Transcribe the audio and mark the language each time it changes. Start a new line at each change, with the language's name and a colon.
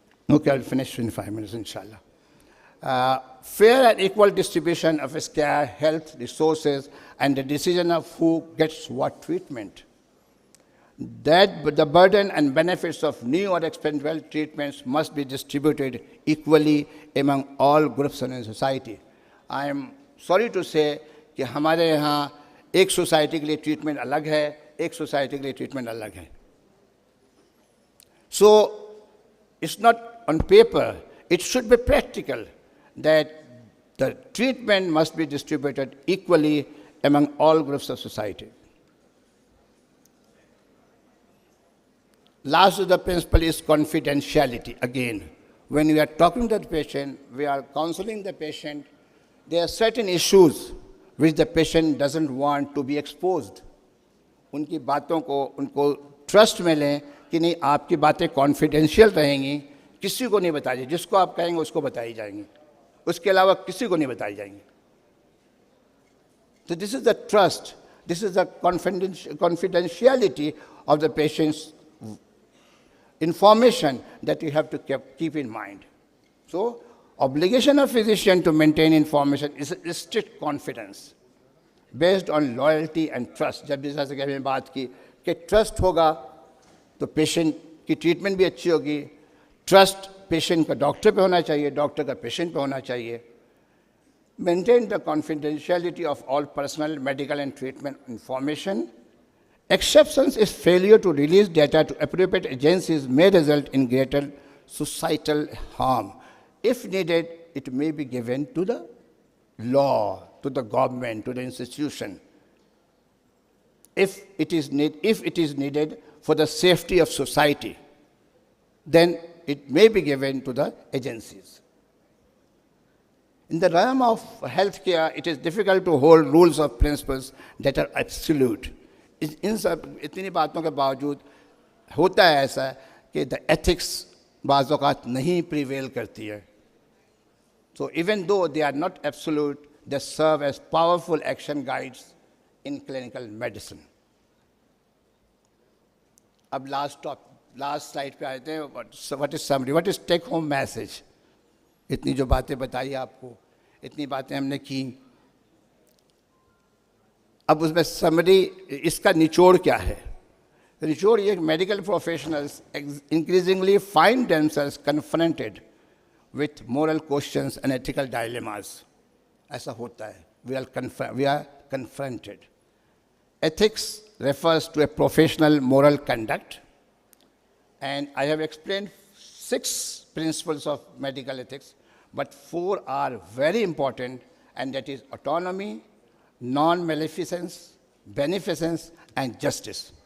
English: Okay, I'll finish in 5 minutes, inshallah. Fair and equal distribution of care, health, resources, and the decision of who gets what treatment. That the burden and benefits of new or experimental treatments must be distributed equally among all groups in society. I am sorry to say
Hindi: कि हमारे यहाँ एक society के लिए treatment अलग है, एक society के लिए ट्रीटमेंट अलग है.
English: So it's not on paper, it should be practical that the treatment must be distributed equally among all groups of society. Last of the principle is confidentiality. Again, when we are talking to the patient, we are counseling the patient, there are certain issues which the patient doesn't want to be exposed.
Hindi: उनकी बातों को उनको trust में लें कि नहीं, आपकी बातें कॉन्फिडेंशियल रहेंगी, किसी को नहीं बताइए, जिसको आप कहेंगे उसको बताई जाएंगी, उसके अलावा किसी को नहीं बताई जाएंगी.
English: So this is the trust, this is the confidentiality of the patient's information that you have to keep in mind. So obligation of physician to maintain information is strict confidence based on loyalty and trust.
Hindi: जब भी जैसे कि हमने बात की कि trust होगा तो पेशेंट की ट्रीटमेंट भी अच्छी होगी. ट्रस्ट पेशेंट का डॉक्टर पे होना चाहिए, डॉक्टर का पेशेंट पे होना चाहिए.
English: Maintain the confidentiality of all personal, medical and treatment information. Exceptions is failure to release data to appropriate agencies may result in greater societal harm. If needed, it may be given to the law, to the government, to the institution. If it is needed for the safety of society, then it may be given to the agencies. In the realm of healthcare, it is difficult to hold rules or principles that are absolute.
Hindi: इन सब इतनी बातों के बावजूद होता है ऐसा कि the ethics बाज़ औक़ात नहीं प्रिवेल करती है.
English: So even though they are not absolute, they serve as powerful action guides in clinical medicine.
Hindi: अब लास्ट स्लाइड पे आते हैं.
English: What is summary, what is take home message.
Hindi: इतनी जो बातें बताई आपको, इतनी बातें हमने की, अब उसमें समरी, इसका निचोड़ क्या है? निचोड़ ये,
English: Medical professionals increasingly find themselves confronted with moral questions and ethical dilemmas.
Hindi: ऐसा होता है.
English: We are confronted. Ethics refers to a professional moral conduct, and I have explained 6 principles of medical ethics, but 4 are very important, and that is autonomy, non-maleficence, beneficence, and justice.